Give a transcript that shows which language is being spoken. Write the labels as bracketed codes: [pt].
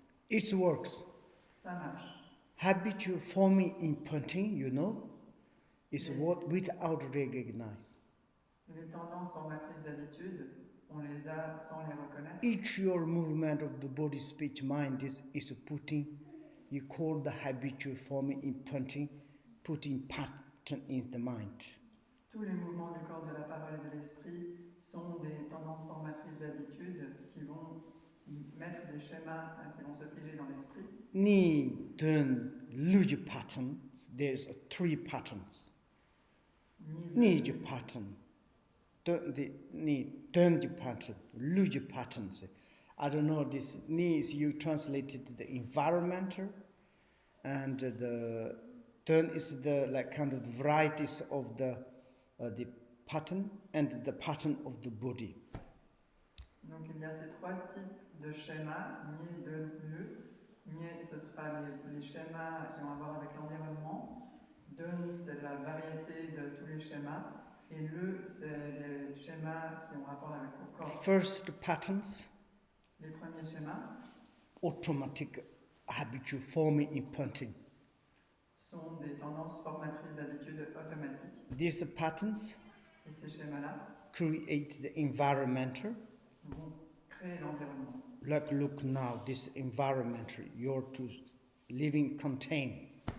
[en] It works. [fr] Ça marche. [en] Habitual forming imprinting, is [fr] Les- [en] what without recognize. [fr] Les tendances formatrices d'habitude, on les a sans les reconnaître. [en] Each your movement of the body, speech, mind is putting, you call the habitual forming imprinting, putting pattern in the mind. [fr] Tous les mouvements du corps, de la parole et de l'esprit sont des tendances formatrices d'habitude qui vont mettre des schémas qui vont se figer dans l'esprit. [en] Ni dun luj patterns, there's three patterns. [fr] Ni pattern, ni dun pattern, luj patterns. [en] I don't know, this ni is you translated the environmental, and the dun is the like kind of the varieties of the pattern and the pattern of the body. [fr] Donc il y a ces trois types de schémas, Nye, De, Le. Nye, ce sera les schémas qui ont à voir avec l'environnement. Den, c'est la variété de tous les schémas. Et Le, c'est les schémas qui ont rapport avec le corps. [en] First patterns, [fr] Les premiers schémas [en] automatic habitual forming imprinting. [fr] sont des tendances formatrices d'habitude automatiques. [en] These patterns [fr] Et ces schémas-là [en] create the environmental. [fr] vont créer l'environnement. [en] Like look now, this environmental, you're to living contain.